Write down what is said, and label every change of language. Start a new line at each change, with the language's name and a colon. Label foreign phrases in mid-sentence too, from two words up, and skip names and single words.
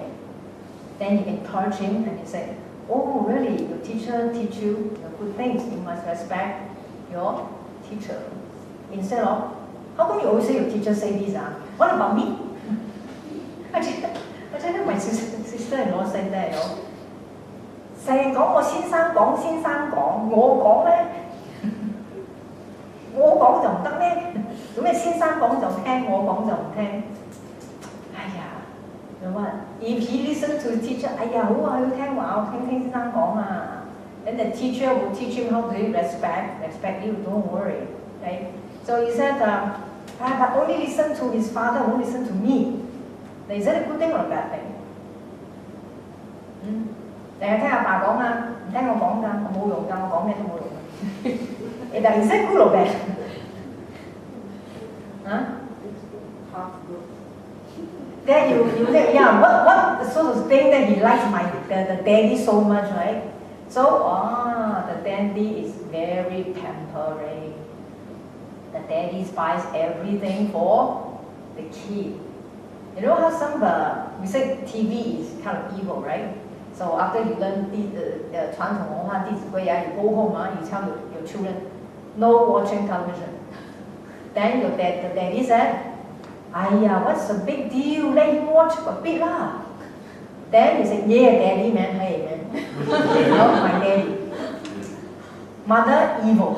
English: Then you encourage him and you say, oh, really, your teacher teach you the good things. You must respect your teacher. Instead of, how come you always say your teacher say this? What about me? I tell my sister-in-law said that,
Cantonese: 成日講我先生講，我講咧，我講就唔得咩？做咩先生講就聽，我講就唔聽？
English: 哎呀，you know what? If he listens to the teacher,
Cantonese: 哎呀好啊，要聽話，我聽先生講啊。
English: Then the teacher will teach him how to respect you. Don't worry, right? So he said, but only listen to his father, won't listen to me. Is that a good thing or a bad thing?
Cantonese: 成日聽阿爸講啊，唔聽我講㗎，我冇用㗎，我講咩都冇用㗎。
English: But is that good or bad? Half good. Then you say, yeah, what sort of thing that he likes the daddy so much, right? So, the daddy is very pampering. The daddy buys everything for the kid. You know how we say TV is kind of evil, right? So after you learn the 傳統文化弟子規, you go home, you tell your children, no watching television. Then the daddy said, Aiya, what's the big deal? Let him watch a bit lah. Then you say, yeah, daddy, man, hey, man. My daddy. Mother, evil.